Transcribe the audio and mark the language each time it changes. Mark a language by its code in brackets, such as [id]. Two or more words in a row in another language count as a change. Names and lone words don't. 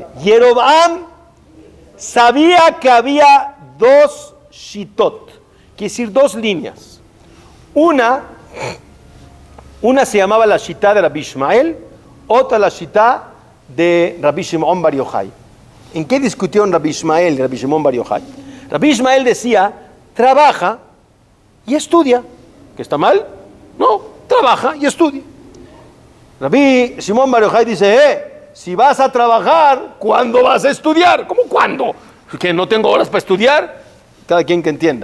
[es] Yeroboam sabía que había dos shitot, quiere decir dos líneas. Una se llamaba la shitá de Rabbi Ishmael, otra la shitá de Rabbi Shimon Bar Yochai. ¿En qué discutieron Rabbi Ishmael y Rabbi Shimon Bar Yochai? Rabbi Ishmael decía, trabaja y estudia. ¿Que está mal? No, trabaja y estudia. Rabbi Shimon Bar Yochai dice, si vas a trabajar, ¿cuándo vas a estudiar? ¿Cómo cuándo? ¿Que no tengo horas para estudiar? Cada quien que entienda.